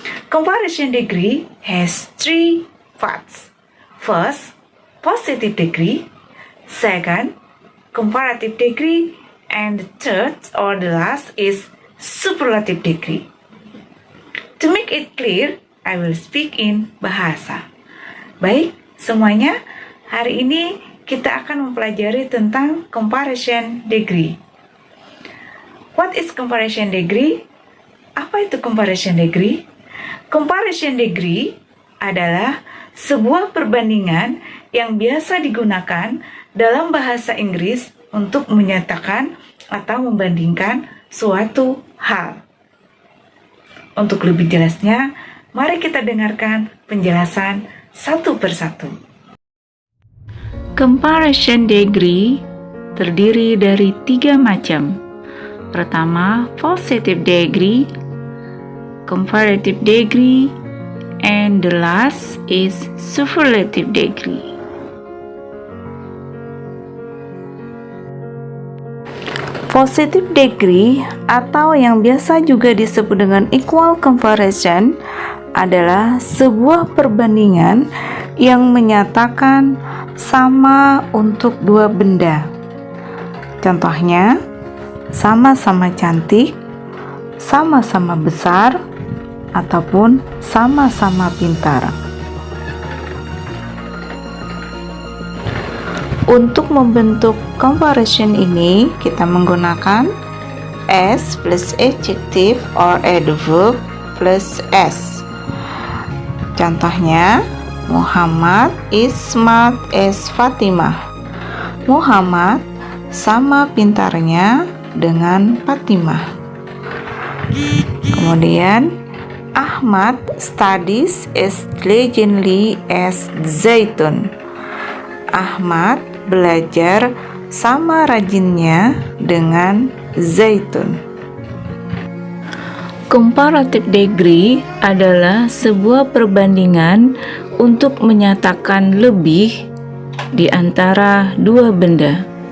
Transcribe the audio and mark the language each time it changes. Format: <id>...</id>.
<en>Comparison degree has three parts. First, positive degree. Second, comparative degree. And the third or the last is superlative degree. To make it clear, I will speak in bahasa.</en> <id>Baik, semuanya, hari ini kita akan mempelajari tentang comparison degree.</id> <en>What is comparison degree?</en> <id>Apa itu comparison degree? Comparison degree adalah sebuah perbandingan yang biasa digunakan dalam bahasa Inggris untuk menyatakan atau membandingkan suatu hal. Untuk lebih jelasnya, mari kita dengarkan penjelasan satu persatu. Comparison degree terdiri dari 3 macam. Pertama,</id> <en>positive degree, comparative degree, and the last is superlative degree.</en> <id>Positive degree atau yang biasa juga disebut dengan equal comparison adalah sebuah perbandingan yang menyatakan sama untuk dua benda. Contohnya, sama-sama cantik, sama-sama besar, ataupun sama-sama pintar. Untuk membentuk comparison ini, kita menggunakan S plus adjective or adverb plus S.</id> <en>Contohnya, Muhammad is smart as Fatimah.</en> <id>Muhammad sama pintarnya dengan Fatimah. Kemudian,</id> <en>Ahmad studies as diligently as Zaitun.</en> <id>Ahmad belajar sama rajinnya dengan Zaitun. Comparative degree adalah sebuah perbandingan untuk menyatakan lebih di antara dua benda.</id>